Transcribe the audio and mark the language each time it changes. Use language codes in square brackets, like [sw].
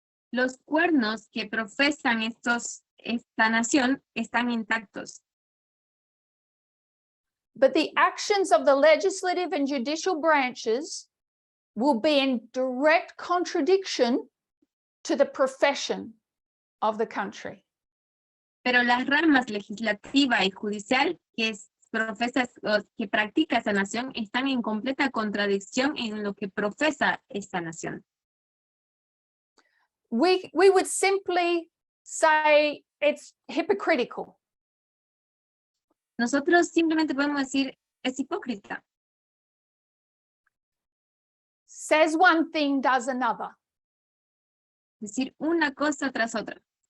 [es] Los cuernos que profesan esta nación están intactos. [en] But the actions of the legislative and judicial branches will be in direct contradiction to the profession of the country. [es] Pero las ramas legislativa y judicial que practica esa nación están en completa contradicción en lo que profesa esta nación. [en] We would simply say it's hypocritical. [es] Nosotros simplemente podemos decir, es hipócrita. [en] Says one thing, does another. [es] Decir una cosa tras otra.